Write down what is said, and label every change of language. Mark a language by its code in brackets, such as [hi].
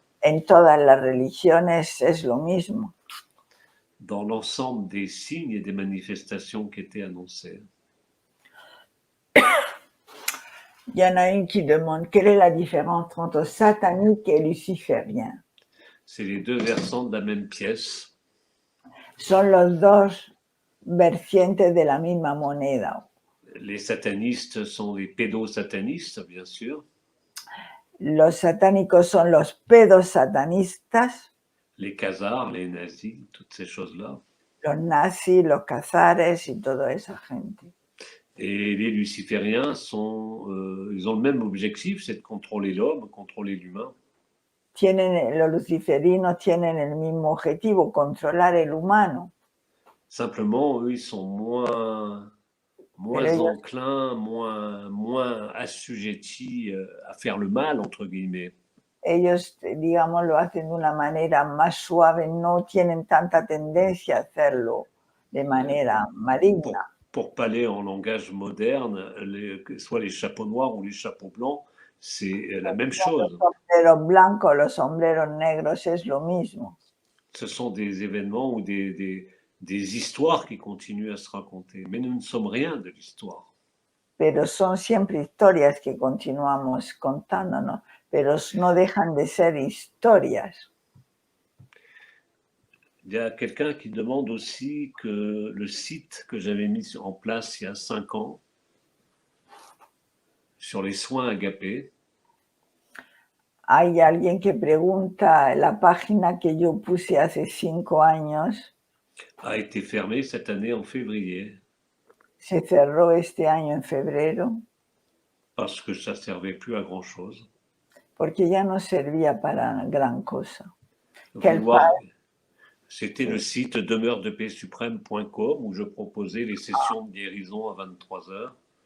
[es] En todas las religiones es lo mismo. [fr] Dans l'ensemble des signes et des manifestations qui étaient annoncées. Il y en a une qui demande quelle est la différence entre satanique et luciférien. C'est les deux versants de la même pièce. [es] Son los dos vertientes de la misma moneda. [fr] Les satanistes sont les pédosatanistes, bien sûr. [es] Los satánicos son los pedosatanistas. [fr] Les khazars, les nazis, toutes ces choses-là. [es] Los nazis, los cazares y toda esa gente. [fr] Et les lucifériens ils ont le même objectif, c'est de contrôler l'homme, contrôler l'humain. [es] Los luciferinos tienen el mismo objetivo, controlar el humano. [fr] Simplement, eux, ils sont moins enclins, moins assujettis à faire le mal, entre guillemets. [es] Ellos, digamos, lo hacen de una manera más suave, no tienen tanta tendencia a hacerlo de manera maligna. [fr] Pour parler en langage moderne, soit les chapeaux noirs ou les chapeaux blancs, c'est la même chose. [es] Los sombreros blancos, los sombreros negros es lo mismo. [fr] Ce sont des événements ou des histoires qui continuent à se raconter, mais nous ne sommes rien de l'histoire. [es] Pero son siempre historias que continuamos contándonos, pero no dejan de ser historias. [fr] Il y a quelqu'un qui demande aussi que le site que j'avais mis en place il y a 5 ans sur les soins agapés [es] Hay alguien que pregunta, la página que yo puse hace 5 años [fr] a été fermé cette année en février [es] se cerró este año en febrero [fr] parce que ça servait plus à grand chose. [es] porque ya no servía para gran cosa. [fr] Vouloir, c'était le [es] Sí. [fr] site demeuredepaixsuprême.com où je proposais les sessions de guérison à 23 heures.